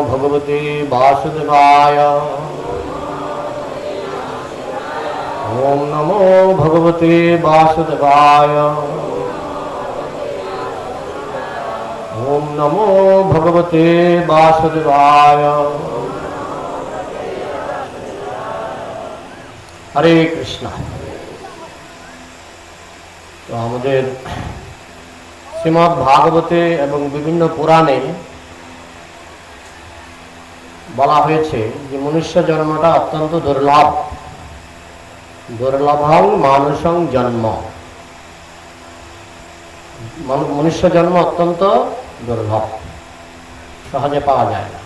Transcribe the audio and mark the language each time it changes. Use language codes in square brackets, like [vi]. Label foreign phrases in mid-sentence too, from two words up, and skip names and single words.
[sa] भगवते वासुदेवाय। ओम नमो भगवते वासुदेवाय। ओम नमो भगवते वासुदेवाय। हरे कृष्ण। [bn] तो আমাদের শ্রীমদ্ ভাগবতে এবং বিভিন্ন পুরাণে বলা হয়েছে যে মনুষ্য জন্মটা অত্যন্ত দুর্লভ। [sa] দুর্লভং মানুষং জন্ম, [bn] মনুষ্য জন্ম অত্যন্ত দুর্লভ, সহজে পাওয়া যায় না।